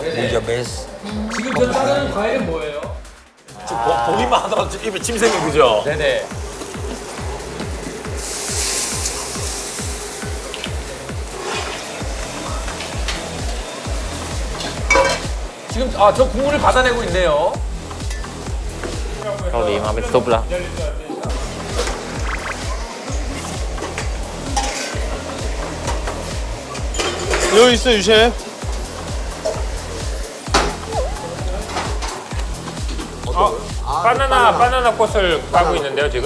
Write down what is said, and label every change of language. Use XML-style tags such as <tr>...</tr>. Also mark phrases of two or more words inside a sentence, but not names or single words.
<ko>지금 전사하는 과일은 뭐예요? 지금 보기만 하더라도 입에 침 생겨 그죠? 네네. 지금 저 국물을 받아내고 있네요.</ko> <th>เกาหลีมาเป็นซุปแล้ว</th> <ko>여기 있어, 유셰프. 바나나 꽃을 까고 있는데요, 지금?</ko>